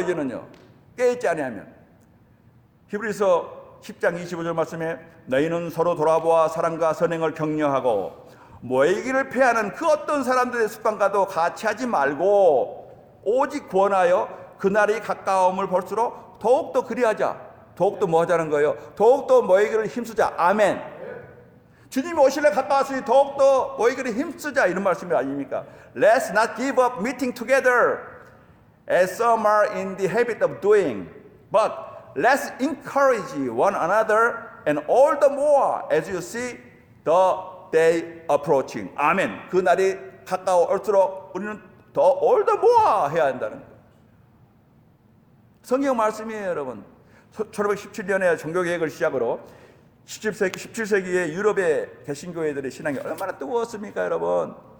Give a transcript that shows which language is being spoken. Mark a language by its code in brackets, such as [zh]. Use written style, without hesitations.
[ko] 이제는요 깨있지 아니하면. 히브리서 10장 25절 말씀에 너희는 서로 돌아보아 사랑과 선행을 격려하고 모이기를 패하는 그 어떤 사람들의 습관과도 같이 하지 말고 오직 구원하여 그날이 가까움을 볼수록 더욱더 그리하자. 더욱더 뭐 하자는 거예요? 더욱더 모이기를 힘쓰자. 아멘. 주님이 오실래 가까웠으니 더욱더 모이기를 힘쓰자. 이런 말씀이 아닙니까? [en] Let's not give up meeting together as some are in the habit of doing, but let's encourage one another and all the more as you see the day approaching. [ko] 아멘. 그 날이 가까워올수록 우리는 더 [en] all the more [ko] 해야 한다는 거예요. 성경 말씀이에요, 여러분. 1517년에 종교개혁을 시작으로 17세기의 유럽의 개신교회들의 신앙이 얼마나 뜨거웠습니까, 여러분?